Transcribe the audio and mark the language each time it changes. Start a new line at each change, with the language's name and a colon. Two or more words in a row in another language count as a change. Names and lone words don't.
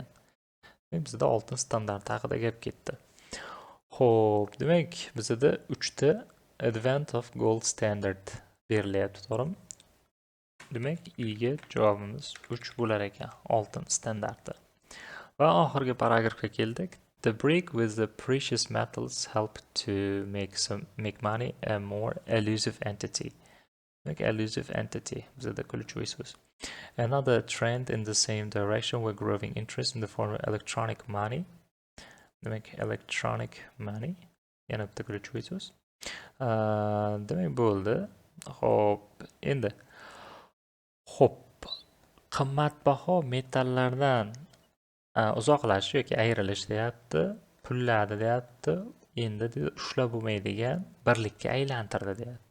Uzbek: Bizda oltin standarti haqida gap ketdi. Xo'p, demak, bizda 3 ta
English: Advent of Gold Standard
Uzbek: berilyapti, to'g'rimi? Demak, ga javobimiz 3 bo'lar ekan, oltin standarti. Va oxirgi paragrafga keldik.
English: The brick with the precious metals help to make money a more elusive entity. Like elusive entity.
Uzbek: Bizda kuluvchi so'z.
English: Another trend in the same direction with growing interest in the form of electronic money. Demak, electronic money.
Uzbek: Yana bitta kuluvchi so'z. Demak, bo'ldi. Xo'p, endi. Xo'p, qimmatbaho metallardan uzoqlashish yoki ayrilish deyapti, pullarni deyapti, endi ushlab bo'lmaydigan birlikka aylantirdi deyapti.